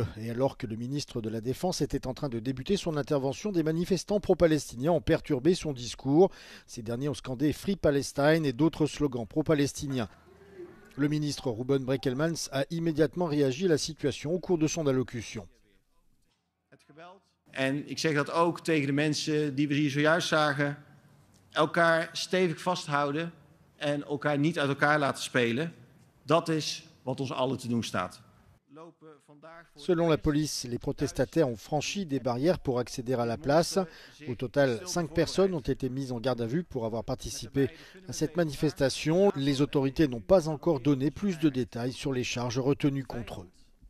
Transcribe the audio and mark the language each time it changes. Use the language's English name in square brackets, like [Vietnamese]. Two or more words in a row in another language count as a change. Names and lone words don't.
[French] Et alors que le ministre de la Défense était en train de débuter son intervention, des manifestants pro-palestiniens ont perturbé son discours. Ces derniers ont scandé « [English] Free Palestine [French] » et d'autres slogans pro-palestiniens. Le ministre Ruben Brekelmans a immédiatement réagi à la situation au cours de son allocution. [Dutch] En ik zeg dat ook tegen de mensen die we hier zojuist zagen. Elkaar stevig vasthouden en elkaar niet uit elkaar laten spelen. Dat is wat ons allen te doen staat. [French] Selon la police, les protestataires ont franchi des barrières pour accéder à la place. Au total, 5 personnes ont été mises en garde à vue pour avoir participé à cette manifestation. Les autorités n'ont pas encore donné plus de détails sur les charges retenues contre eux.